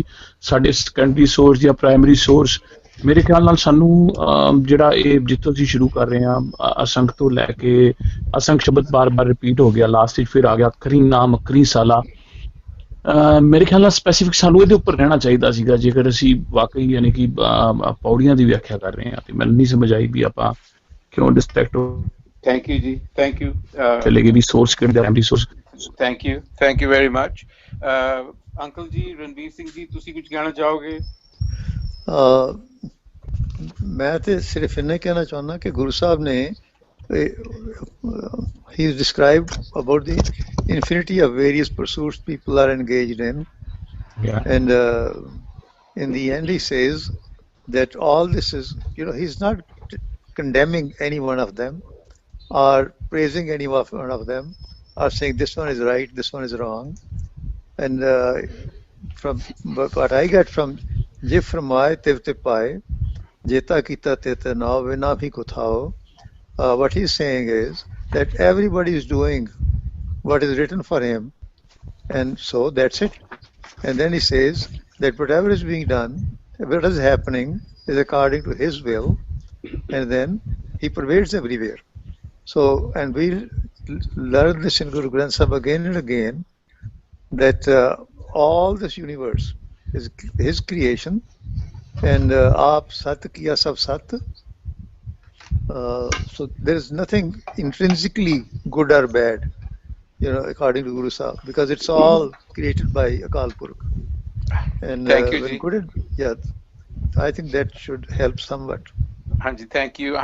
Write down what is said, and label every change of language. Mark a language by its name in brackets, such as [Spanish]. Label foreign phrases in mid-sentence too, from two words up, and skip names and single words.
[Punjabi] ਸਾਡੇ [English] secondary source [Punjabi] ਜਾਂ [English] primary source [Punjabi] ਮੇਰੇ ਖਿਆਲ ਨਾਲ ਸਾਨੂੰ ਜਿਹੜਾ ਇਹ ਜਿੱਥੋਂ ਅਸੀਂ ਸ਼ੁਰੂ ਕਰ ਰਹੇ ਹਾਂ ਅਸੰਖ ਤੋਂ ਲੈ ਕੇ ਅਸੰਖ ਸ਼ਬਦ ਬਾਰ-ਬਾਰ ਰਿਪੀਟ ਹੋ ਗਿਆ ਲਾਸਟ ਵਿੱਚ ਫਿਰ ਆ ਗਿਆ ਅੱਖਰੀ ਨਾਮ ਅੱਖਰੀ ਸਾਲਾ ਮੇਰੇ ਖਿਆਲ ਨਾਲ ਸਪੈਸੀਫਿਕ ਸਾਨੂੰ ਇਹਦੇ ਉੱਪਰ ਰਹਿਣਾ ਚਾਹੀਦਾ ਸੀਗਾ ਜੇਕਰ ਅਸੀਂ ਵਾਕਈ ਯਾਨੀ ਕਿ ਪੌੜੀਆਂ ਦੀ ਵਿਆਖਿਆ ਕਰ ਰਹੇ ਹਾਂ ਤੇ ਮੈਨੂੰ ਨਹੀਂ ਸਮਝ ਆਈ ਵੀ ਆਪਾਂ ਕਿਉਂ ਡਿਸਟਰੈਕਟ ਹੋ [English] thank you ਜੀ thank you [Punjabi] ਚਲੇ ਗਏ ਵੀ ਸੋਰਸ ਕਿਹੜਾ [English] primary source thank you very much uncle [Punjabi] ਜੀ ਰਣਵੀਰ ਸਿੰਘ ਜੀ ਤੁਸੀਂ ਕੁਝ ਕਹਿਣਾ ਚਾਹੋਗੇ ਮੈਂ ਤੇ ਸਿਰਫ ਇੰਨਾ ਕਹਿਣਾ ਚਾਹੁੰਦਾ ਕਿ ਗੁਰੂ ਸਾਹਿਬ ਨੇ [English] he is described about the infinity of various pursuits people are engaged in, and in the end he says that all this is, he's not condemning any one of them or praising any one of them or saying this one is right, this one is wrong. And from what I get from [Punjabi] ਜਿਉ ਫੁਰਮਾਏ ਤਿਵ ਤਿਵ ਪਾਹਿ ਜੇਤਾ ਕੀਤਾ ਤੇਤਾ ਨਾਉ ਵਿਣੁ ਨਾਵੈ ਨਾਹੀ ਕੋ ਥਾਉ, [English] what he's saying is that everybody is doing what is written for him, and so that's it. And then he says that whatever is being done, what is happening is according to his will, and then he pervades everywhere. So, and we learn this in Guru Granth Sahib again and again, that all this universe is his creation, and [Punjabi] ਆਪਿ ਸਤਿ ਕੀਆ ਸਭੁ ਸਤਿ. [English] So there is nothing intrinsically good or bad, according to Guru Sahib, because it's all created by Akal Purkh. And thank you, Ji. I think that should help somewhat. Hanji, thank you.